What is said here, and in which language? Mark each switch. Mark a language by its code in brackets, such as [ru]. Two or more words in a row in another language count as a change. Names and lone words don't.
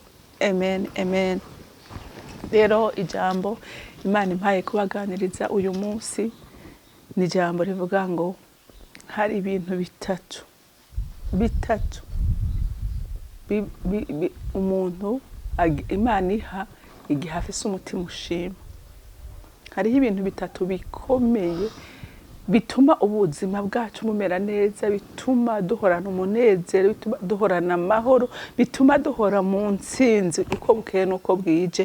[rn] Amen, amen. Rero ijambo Imana impaye kubaganiriza uyu munsi ni ijambo rivuga ngo hari ibintu bitatu umuntu Imana iha igihe afise umutima ushima. Hariho ibintu bitatu bikomeye bituma ubuzima bwacu bumera neza, bituma duhorana umunezero, bituma duhorana amahoro, bituma duhora mu ntsinzi uko bukeye nuko bwije.